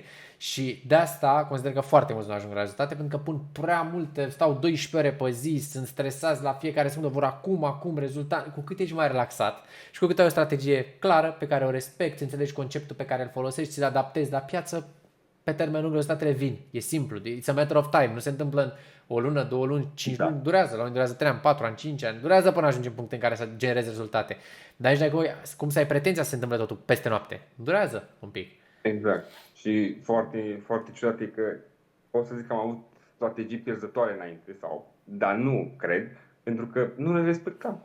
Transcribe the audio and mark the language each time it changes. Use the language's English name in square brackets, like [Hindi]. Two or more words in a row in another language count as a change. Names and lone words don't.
[Romanian] Și de asta consider că foarte mulți nu ajung la rezultate, pentru că pun prea multe, stau 12 ore pe zi, sunt stresați la fiecare secundă, vor acum rezultat. Cu cât ești mai relaxat și cu cât ai o strategie clară pe care o respecti, înțelegi conceptul pe care îl folosești, ți-l adaptezi la piață, pe termen lung rezultatele vin. E simplu, [English] it's a matter of time, [Romanian] nu se întâmplă în o lună, 2 luni, 5 luni, durează, la unii durează 3 ani, 4 ani, 5 ani, durează până ajungi în punctul în care să generezi rezultate. Dar aici dacă cum să ai pretenția să se întâmple totul peste noapte, durează un pic. Exact. Și foarte, foarte ciudat e că pot să zic că am avut strategii pierzătoare înainte, dar nu cred, pentru că nu le respectam.